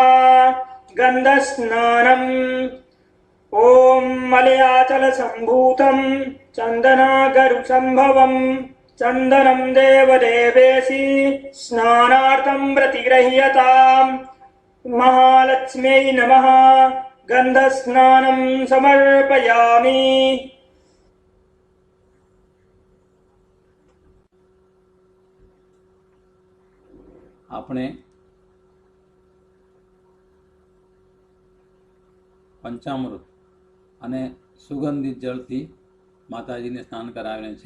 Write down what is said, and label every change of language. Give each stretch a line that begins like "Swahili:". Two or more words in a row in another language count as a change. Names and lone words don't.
Sanskrit: गन्धस्नानम् ॐ मलयाचलसम्भूतं चन्दनागरुसम्भवं चन्दनं देवदेवेशी स्नानार्थं प्रतिगृह्यताम्। महालक्ष्म्यै नमः। गन्धस्नानं समर्पयामि।
Gujarati: આપણે પંચામૃત અને સુગંધિત જળથી માતાજીને સ્નાન કરાવેલ છે.